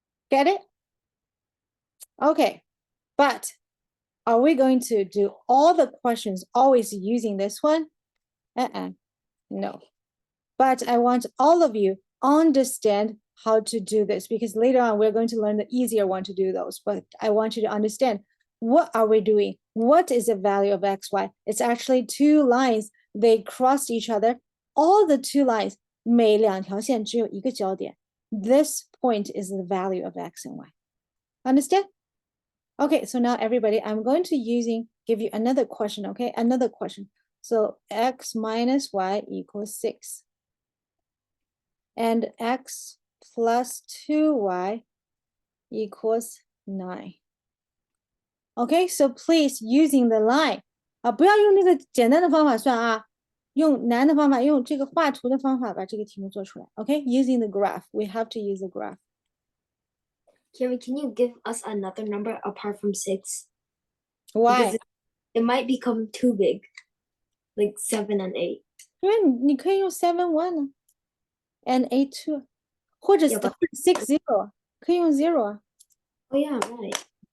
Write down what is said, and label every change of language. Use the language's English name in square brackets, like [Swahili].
[English] Get it? Okay, but are we going to do all the questions always using this one? No. But I want all of you understand how to do this because later on we're going to learn the easier one to do those. But I want you to understand what are we doing? What is the value of xy? It's actually two lines. They crossed each other. All the two lines, [Chinese] 每两条线只有一个交点. [English] This point is the value of x and y. Understand? Okay, so now everybody, I'm going to give you another question, okay? Another question. So x minus y equals 6. And x plus 2y equals 9. Okay, so please using the line. [Chinese] 不要用那个简单的方法算啊，用难的方法，用这个画图的方法把这个题目做出来。 [English] Okay, using the graph. We have to use the graph. Carrie, can you give us another number apart from 6? Why? Because it might become too big, like 7 and 8. [Chinese] 因为你可以用 7, 1 呢 and 8, 2. 或者 [English] Yeah, but- [Chinese] 6, 0. 可以用 0 啊。 [English] Oh yeah, right.